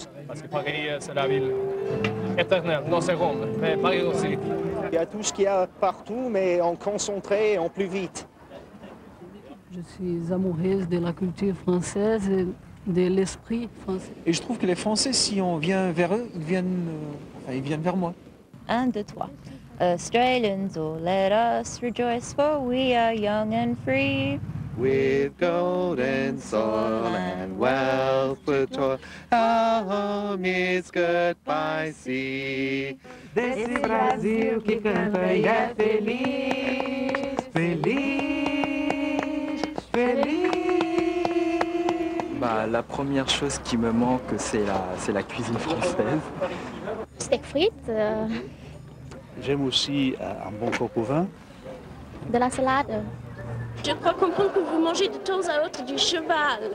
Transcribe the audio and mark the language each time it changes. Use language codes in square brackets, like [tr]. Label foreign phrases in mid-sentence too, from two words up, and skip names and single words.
[fr] Parce que Paris, c'est la ville éternelle, dans ses rondes, mais Paris aussi. Il y a tout ce qu'il y a partout, mais en concentré et en plus vite. Je suis amoureuse de la culture française et de l'esprit français. Et je trouve que les Français, si on vient vers eux, ils viennent vers moi. 1, 2, 3. [en] Australians, oh let us rejoice, for we are young and free. With golden soil and wealth for toil, our home is good by sea. [pt] Desse Brasil que canta e é feliz, feliz, feliz. [fr] La première chose qui me manque, c'est la cuisine française. Steak frites. J'aime aussi un bon coq au vin. De la salade. Je crois comprendre que vous mangez de temps à autre du cheval.